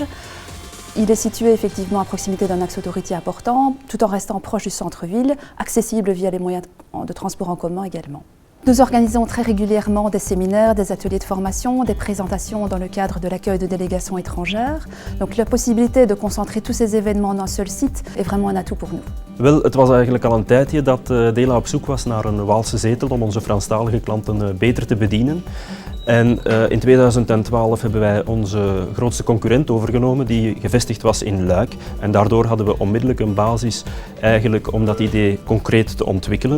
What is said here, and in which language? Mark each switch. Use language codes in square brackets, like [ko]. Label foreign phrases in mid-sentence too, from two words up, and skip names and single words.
[fr] Il est situé effectivement à proximité d'un axe autoroutier important, tout en restant proche du centre-ville, accessible via les moyens de transport en commun également. Nous organisons très régulièrement des séminaires, des ateliers de formation, des présentations dans le cadre de l'accueil de délégations étrangères. Donc la possibilité de concentrer tous ces événements dans un seul site est vraiment un atout pour nous. [nl] Wel, het was eigenlijk al een tijdje dat Dela op zoek was naar een Waalse zetel om onze Franstalige klanten beter te bedienen. En in 2012 hebben wij onze grootste concurrent overgenomen die gevestigd was in Luik. En daardoor hadden we onmiddellijk een basis eigenlijk om dat idee concreet te ontwikkelen.